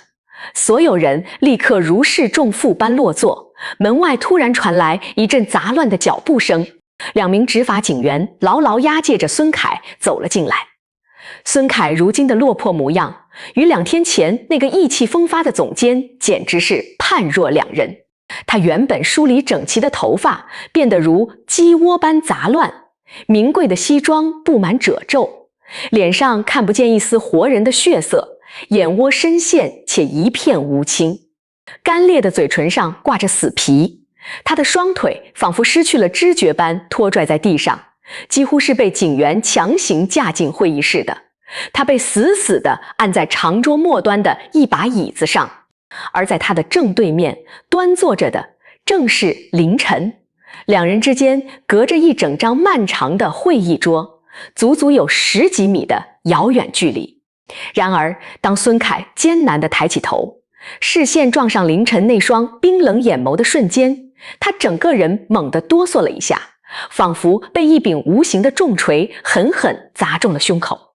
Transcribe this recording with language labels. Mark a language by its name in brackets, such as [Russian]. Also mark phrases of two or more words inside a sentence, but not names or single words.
[Chinese] 所有人立刻如釋重負般落座，門外突然傳來一陣雜亂的腳步聲，2名執法警員牢牢押解着孫凱走了進來。孫凱如今的落魄模樣，與2天前那個意氣風發的總監簡直是判若兩人。他原本梳理整齊的頭髮變得如雞窩般雜亂，名貴的西裝布滿褶皺，臉上看不見一絲活人的血色， 眼窩深陷且一片烏青，乾裂的嘴唇上掛着死皮，他的雙腿仿佛失去了知覺般拖拽在地上，幾乎是被警員強行架進會議室的。他被死死地按在長桌末端的一把椅子上，而在他的正對面端坐着的正是凌晨。兩人之間隔着一整張漫長的會議桌，足足有10幾米的遙遠距離。然而，當孫凱艱難地抬起頭，視線撞上凌晨那雙冰冷眼眸的瞬間，他整個人猛地哆嗦了一下，仿佛被一柄無形的重錘狠狠砸中了胸口。